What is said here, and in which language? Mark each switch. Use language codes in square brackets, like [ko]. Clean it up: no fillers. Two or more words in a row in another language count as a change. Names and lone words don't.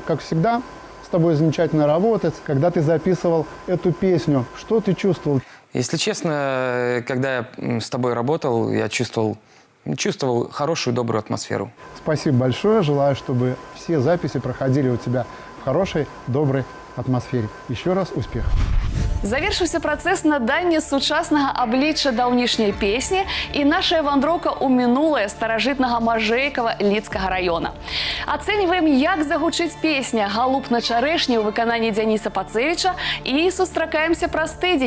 [ru] Как всегда, с тобой замечательно работать. Когда ты записывал эту песню, что ты чувствовал? Если честно, когда я с тобой работал, я чувствовал хорошую, добрую атмосферу. Спасибо большое. Желаю, чтобы все записи проходили у тебя в хорошей, доброй атмосфере. Еще раз успехов. [be] Завершыўся працэс надання сучаснага аблічча даўнішняй песні і наша вандроўка ў мінулае старажытнага Мажэйкава Лідскага раёна. Ацэньваем, як загучыць песня «Галуб на чарэшні» ў выкананні Дзяніса Пацэвіча і сустракаемся праз тыдзень.